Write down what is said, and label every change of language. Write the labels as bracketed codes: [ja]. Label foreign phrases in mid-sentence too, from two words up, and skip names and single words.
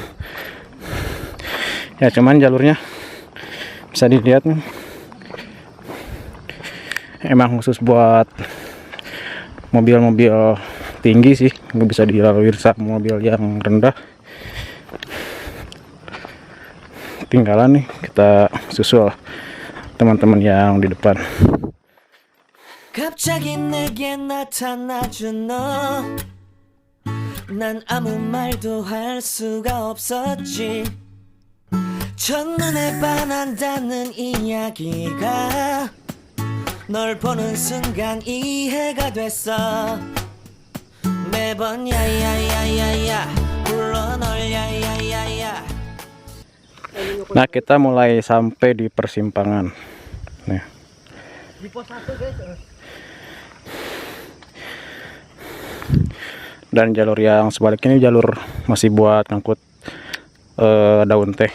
[id] Ya cuman jalurnya bisa dilihat nih, emang khusus buat mobil-mobil tinggi sih, nggak bisa dilalui sama mobil yang rendah. Tinggalan nih kita susul teman-teman yang di depan. [ko] 갑자기 내게 나타나준 너, 난 아무 말도 할 수가 없었지. 첫눈에 반한다는 이야기가 널 보는 순간 이해가 됐어. 매번 야야야야야 불러 널 야야야야. [id] Nah, kita mulai sampai di persimpangan. Nih. Di pos 1 guys. Dan jalur yang sebaliknya ini jalur masih buat ngangkut daun teh.